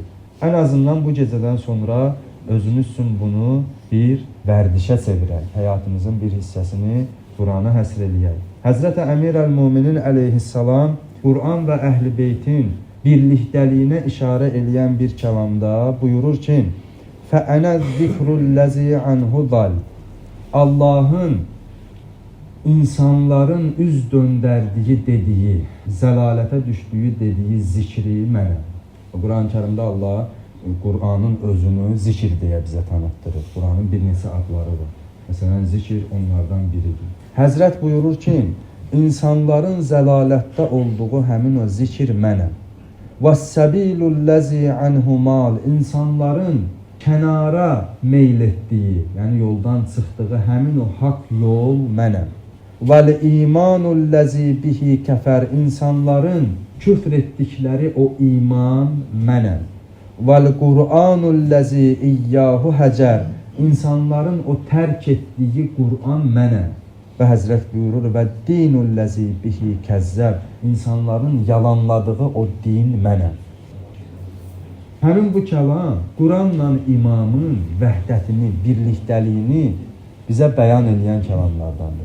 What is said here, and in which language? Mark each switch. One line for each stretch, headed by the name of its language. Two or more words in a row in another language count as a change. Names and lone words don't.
Azerbaijani: Ən azından bu gecədən sonra özünüz üçün bunu bir vərdişə çevirək, həyatımızın bir hissəsini Qurana həsr eləyək. Həzrət Əmir əl-Müminin əleyhissalam Quran və Əhl-i Beytin birlikdəliyinə işarə eləyən bir kəlamda buyurur ki,
Arabic: فَأَنَا الذِّكْرُ الَّذِي عَنْهُ ضَلْ
Azerbaijani: Allahın insanların üz döndərdiyi dediyi, zəlalətə düşdüyü dediyi zikri mənəm. Quran-ı Kərimdə Allah Qur'anın özünü zikir deyə bizə tanıtdırır. Qur'anın bir neçə adları var. Məsələn, zikir onlardan biridir. Həzrət buyurur ki, insanların zəlalətdə olduğu həmin o zikir mənəm.
Arabic: وَالسَّبِيلُ الَّذِي عَنْهُ مَالِ
Azerbaijani: İnsanların kənara meyl etdiyi, yəni yoldan çıxdığı həmin o haqq yol mənəm.
Arabic: وَالْاِيمَانُ الَّذِي بِهِ كَفَرْ
Azerbaijani: İnsanların küfr etdikləri o iman mənəm.
Arabic: وَالْقُرْآنُ الَّذِي اِيَّاهُ هَجَرْ
Azerbaijani: İnsanların o tərk etdiyi Qur'an mənəm. Və Həzrət buyurur
Arabic: وَالدِّينُ الَّذِي بِهِ كَذَّبَ
Azerbaijani: İnsanların yalanladığı o din mənəm. Həmin bu kəlam Quranla imamın vəhdətini, birlikdəliyini bizə bəyan edən kəlamlardandır.